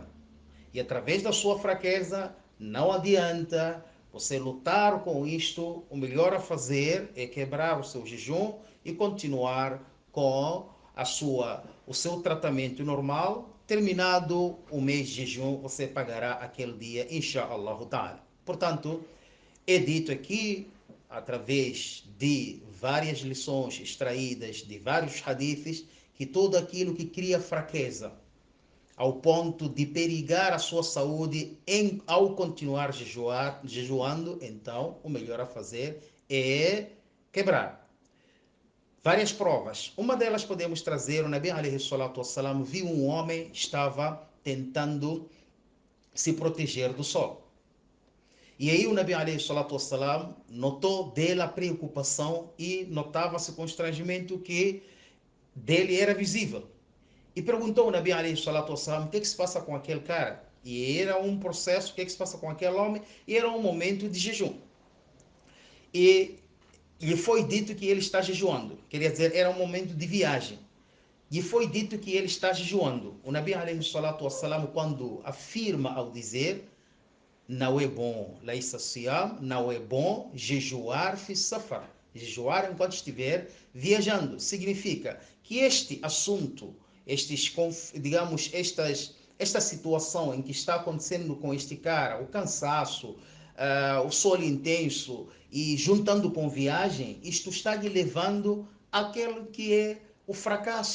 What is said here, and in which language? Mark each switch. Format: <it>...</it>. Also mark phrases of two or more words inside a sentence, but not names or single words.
<pt>E através da sua fraqueza, não adianta você lutar com isto. O melhor a fazer é quebrar o seu jejum e continuar com o seu tratamento normal. Terminado o mês de jejum, você pagará aquele dia,</pt> <ar>إن شاء الله تعالى.</ar> <pt>Portanto, é dito aqui, através de várias lições extraídas de vários hadiths, que tudo aquilo que cria fraqueza, ao ponto de perigar a sua saúde ao continuar jejuando, então o melhor a fazer é quebrar. Várias provas. Uma delas podemos trazer, o</pt> <ar>نبي عليه الصلاة والسلام</ar> <pt>viu um homem que estava tentando se proteger do sol. E aí o</pt> <ar>نبي عليه الصلاة والسلام</ar> <pt>notou dele a preocupação e notava-se constrangimento que dele era visível. E perguntou ao</pt> <ar>نبي عليه الصلاة والسلام</ar> <pt>o que se passa com aquele cara. E era um processo, o que se passa com aquele homem, e era um momento de jejum. E lhe foi dito que ele está jejuando. Quer dizer, era um momento de viagem. E foi dito que ele está jejuando. O</pt> <ar>نبي عليه الصلاة والسلام,</ar> <pt>quando afirma ao dizer, não é bom,</pt> <ar>ليس صيام,</ar> <pt>não é bom jejuar</pt> <ar>في سفر.</ar> <pt>Jejuar enquanto estiver viajando. Significa que este assunto, digamos, esta situação em que está acontecendo com este cara, o cansaço, o sol intenso e juntando com viagem, isto está lhe levando àquele que é o fracasso.</pt>